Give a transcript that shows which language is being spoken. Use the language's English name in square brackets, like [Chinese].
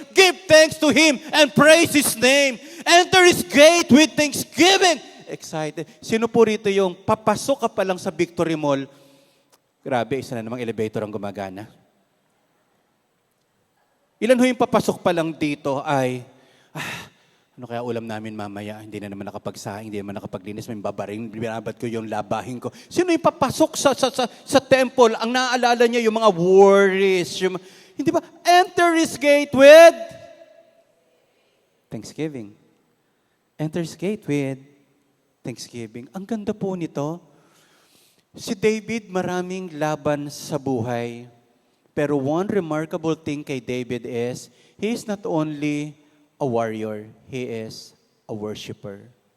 [English] Give thanks to Him and praise His name. Enter His gate with thanksgiving. [Filipino] Excited. Sino po rito yung papasok ka pa lang sa Victory Mall? Grabe, isa na namang elevator ang gumagana. Ilan ho yung papasok pa lang dito ay, ano kaya ulam namin mamaya? Hindi na naman nakapagsaing, hindi naman nakapaglinis, may babaring, binabad ko yung labahin ko. Sino yung papasok sa temple? Ang naaalala niya yung mga worries. Hindi ba? [English] Enter His gate with thanksgiving. Enter His gate with thanksgiving. [Filipino] Ang ganda po nito. Si David, maraming laban sa buhay. Pero [English] one remarkable thing kay David is, he is not only a warrior, he is a worshiper.